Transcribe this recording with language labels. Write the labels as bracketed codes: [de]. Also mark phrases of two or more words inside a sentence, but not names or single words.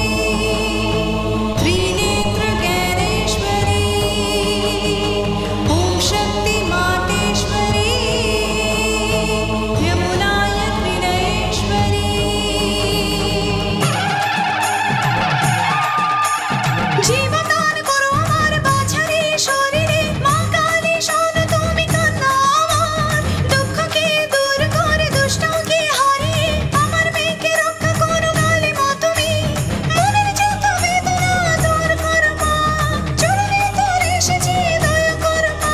[hi] त्रिनेत्र ज्ञानेश्वरी ओम शक्ति मातेश्वरी यमुनाय त्रिनयेश्वरी। जीवदान करो [bn] আমার বাছারে শরীরে, মা কালী শোনো তুমি কান্না আমার, দুঃখকে দূর করে দুষ্টকে হারিয়ে আমার মেয়েকে রক্ষা করো কালী মা তুমি। মনের যত বেদনা দূর করো মা, চরণে তোর এসেছি দয়া করো মা।